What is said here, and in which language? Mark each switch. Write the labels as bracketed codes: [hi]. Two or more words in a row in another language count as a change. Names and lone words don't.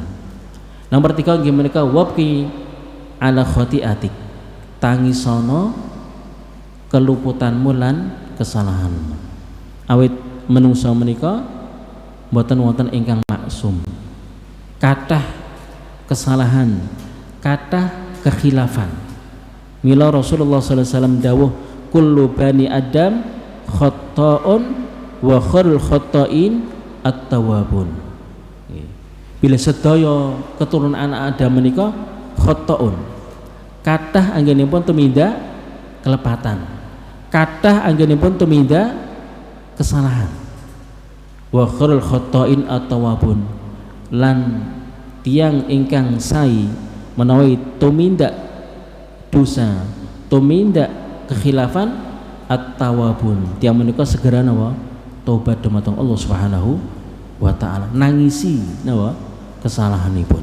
[jv] Nomor 3 nggih menika [ar] وابك على خطيئتك, [jv] tangisono keluputanmu lan kesalahanmu. Awit menungso menika mboten wonten ingkang maksum. Kathah kesalahan, kathah kekhilafan. Mila Rasulullah [ar] صلى الله عليه وسلم [jv] dawuh [ar] كل بني آدم خطاء وخير الخطائين التوابون. [jv] Bila sedaya keturunan anak Adam menika khata'un, kathah anggenipun tumindak kelepatan, kathah anggenipun tumindak kesalahan. [ar] وخير الخطائين التوابون, [jv] lan tiyang ingkang sae menawi tumindak dosa, tumindak kekhilafan at-tawwabun, tiyang menika segera napa tobat dumateng Allah [ar] سبحانه وتعالى, [jv] nangisi napa kesalahanipun.